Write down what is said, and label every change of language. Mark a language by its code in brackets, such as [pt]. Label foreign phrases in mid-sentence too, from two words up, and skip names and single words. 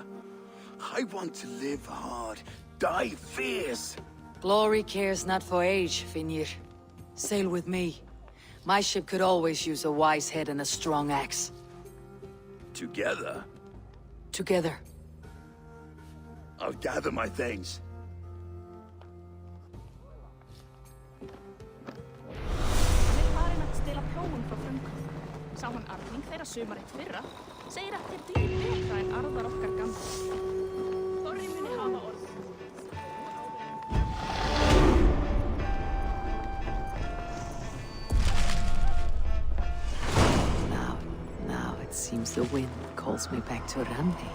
[en] I want to live hard, die fierce. Glory cares not for age, Finir. Sail with me. My ship could always use a wise head and a strong axe. Together? Together. I'll gather my things. [is] Hann farin að stela plógun frá frumkvæð. Sá hann arfing þeirra sumarið fyrra. Segir að þeir dugi betra en arðar okkar gamla. Þorri muni hafa orð. [en] Now it seems the wind calls me back to Randi.